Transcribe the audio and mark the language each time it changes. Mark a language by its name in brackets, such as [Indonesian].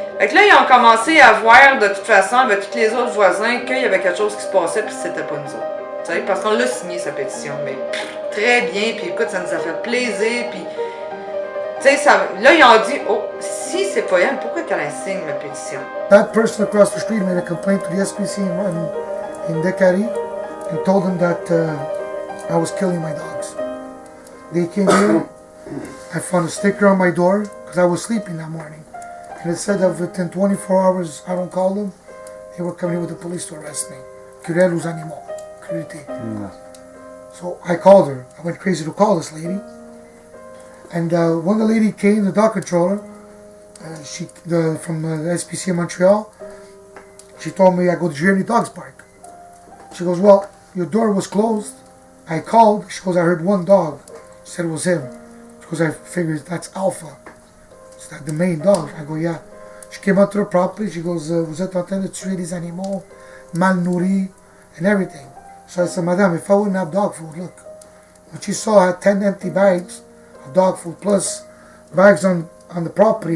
[French] Fait que là, ils ont commencé à voir, de toute façon, avec tous les autres voisins, qu'il y avait quelque chose qui se passait, puis c'était pas nous autres. Tu sais, parce qu'on l'a signé, sa pétition, mais très bien, puis écoute, ça nous a fait plaisir, puis. Là, ils ont dit, oh, si c'est pas elle, pourquoi qu'elle signe ma pétition? [English] That person across the street made a complaint to the SPC in Decari and told them that I was killing my dogs. They came here, I found a sticker on my door because I was sleeping that morning. And it said that within 24 hours, I don't call them, they were coming with the police to arrest me. [French] Curer los animaux. [English] So I called her. I went crazy to call this lady. And when the lady came, the dog controller, from the SPC in Montreal, she told me, I go, did you hear any dogs bark? She goes, well, your door was closed. I called. She goes, I heard 1 dog. She said it was him. She goes, I figured that's Alpha. Is that the main dog? I go, yeah. She came out to the property. She goes, [French] vous êtes en train de tuer des animaux, mal nourris, [English] and everything. So I said, Madame, if I wouldn't have dog food, look. What she saw, I had 10 empty bags of dog food plus bags on the property.